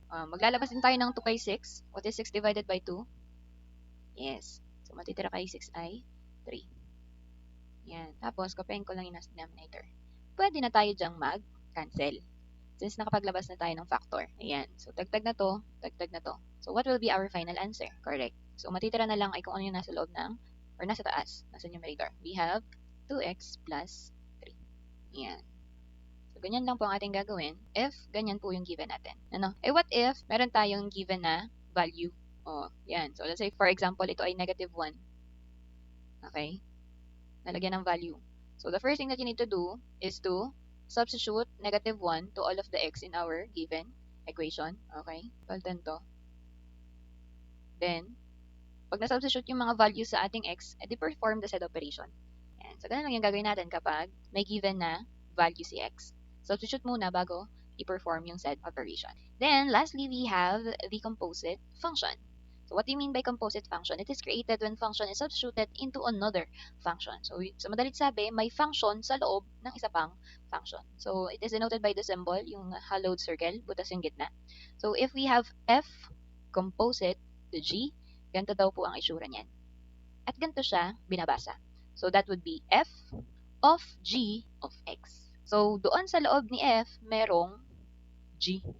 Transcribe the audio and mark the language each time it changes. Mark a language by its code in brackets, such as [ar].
[tl] Maglalabas din tayo ng 2 kay 6. [en] What is 6 divided by 2? Yes. [tl] So, matitira kay 6 ay 3. [en] Yan. [tl] Tapos, kopyahin ko lang yung nasa denominator. Pwede na tayo dyang mag-cancel. Since nakapaglabas na tayo ng factor. Ayan. So, tagtag na to, tagtag na to. [en] So, what will be our final answer? [tl] Correct. So, matitira na lang ay kung ano yung nasa loob ng, or nasa taas, nasa numerator. [en] We have 2x plus 3. Ayan. [tl] So, ganyan lang po ang ating gagawin if ganyan po yung given natin. Ano? Eh, what if meron tayong given na value? O, yan. [en] So, let's say, for example, ito ay negative 1. Okay? [tl] Nalagyan ng value. [en] So, the first thing that you need to do is to substitute negative 1 to all of the x in our given equation. [tl] Okay? Palitan to. Then, pag na-substitute yung mga values sa ating x, edi perform the said operation. Yan. So, ganun lang yung gagawin natin kapag may given na value si x. Substitute muna bago i-perform yung said operation. [en] Then, lastly, we have the composite function. So, what do you mean by composite function? It is created when function is substituted into another function. [tl] So, sa madalit sabi, may function sa loob ng isa pang function. [en] So, it is denoted by the symbol, yung hollowed circle, [tl] butas yung gitna. [en] So, if we have f composite to g, [tl] ganito daw po ang itsura niyan. At ganito siya binabasa. [en] So, that would be f of g of x. [tl] So, doon sa loob ni f, merong g.